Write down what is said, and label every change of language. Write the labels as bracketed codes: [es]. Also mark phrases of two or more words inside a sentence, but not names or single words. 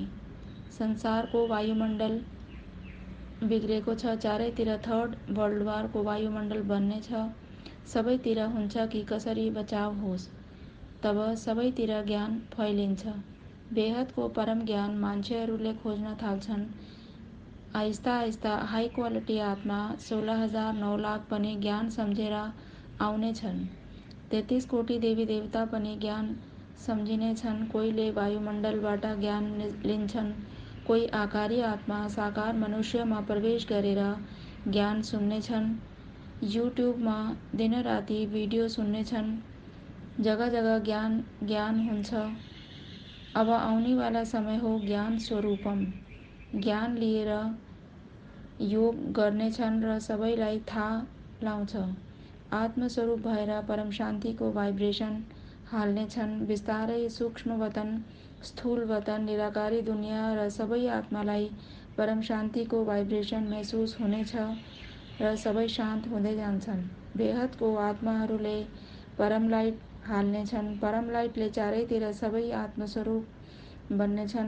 [ne] संसारको वायुमण्डल बिग्रेको छ। चारैतिर [en] third world [ne] वारको वायुमण्डल बन्नेछ। सबैतिर हुन्छ कि कसरी बचाव होस्। तब सबैतिर ज्ञान फैलिन्छ। बेहदको परम ज्ञान मान्छेहरूले खोज्न थाल्छन्। [hi] आहिस्ता आहिस्ता [en] high quality [ne] आत्मा 16,000, 9 लाख पनि ज्ञान सम्झेर आउनेछन्। 33 कोटी देवी देवता पनि ज्ञान सम्झिनेछन्। कोहीले वायुमण्डलबाट ज्ञान लिन्छन्। कोही आकारी आत्मा साकार मनुष्यमा प्रवेश गरेर ज्ञान सुन्नेछन्। युट्युबमा दिनराति भिडियो सुन्नेछन्। जग्गा जग्गा ज्ञान हुन्छ। अब आउनेवाला समय हो ज्ञान स्वरूपम। ज्ञान लिएर योग गर्नेछन् र सबैलाई थाहा लाउँछ। आत्मस्वरूप भएर परम शान्तिको भाइब्रेसन हाल्नेछन्। बिस्तारै सूक्ष्म वतन, स्थूल वतन, निराकारी दुनियाँ र सबै आत्मालाई परम शान्तिको भाइब्रेसन महसुस हुनेछ र सबै शान्त हुँदै जान्छन्। बेहदको आत्माहरूले परम लाइट हाल्नेछन्। परम लाइटले चारैतिर सबै आत्मस्वरूप बन्नेछन्।